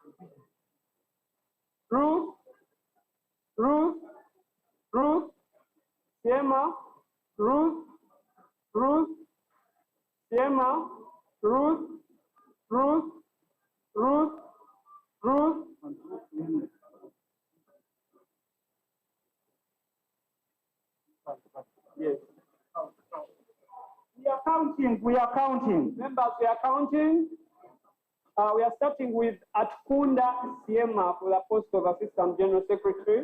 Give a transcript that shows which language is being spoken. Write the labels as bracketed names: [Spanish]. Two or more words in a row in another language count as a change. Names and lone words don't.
[English] Ruth, Ruth, Ruth, Siema, Ruth, Ruth, Siema, Ruth, Ruth, Ruth, Ruth. Yes. We are counting, we are counting. Members, we are counting. We are starting with Atkunda Siema for the post of Assistant General Secretary.